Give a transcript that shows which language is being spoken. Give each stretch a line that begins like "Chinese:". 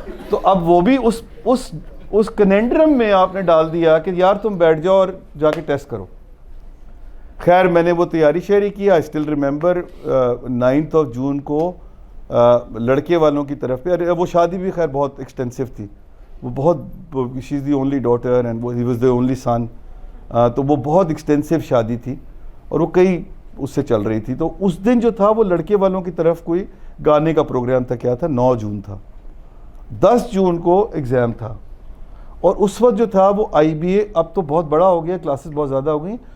Urdu: تو اب وہ بھی اس کنینڈرم میں آپ نے ڈال دیا کہ یار تم بیٹھ جاؤ اور جا کے ٹیسٹ کرو. خیر میں نے وہ تیاری شیئر کی.
English: I still remember
Urdu: 9th of June کو لڑکے والوں کی طرف پہ, وہ شادی بھی خیر بہت ایکسٹینسو تھی. وہ بہت,
English: She is the only daughter and he was the only son.
Urdu: تو وہ بہت ایکسٹینسو شادی تھی اور وہ کئی اس سے چل رہی تھی. تو اس دن جو تھا وہ لڑکے والوں کی طرف کوئی گانے کا پروگرام تھا. کیا تھا, 9 جون تھا. 10 جون کو ایگزام تھا, اور اس وقت جو تھا وہ IBA اب تو بہت بڑا ہو گیا, کلاسز بہت زیادہ ہو گئیں.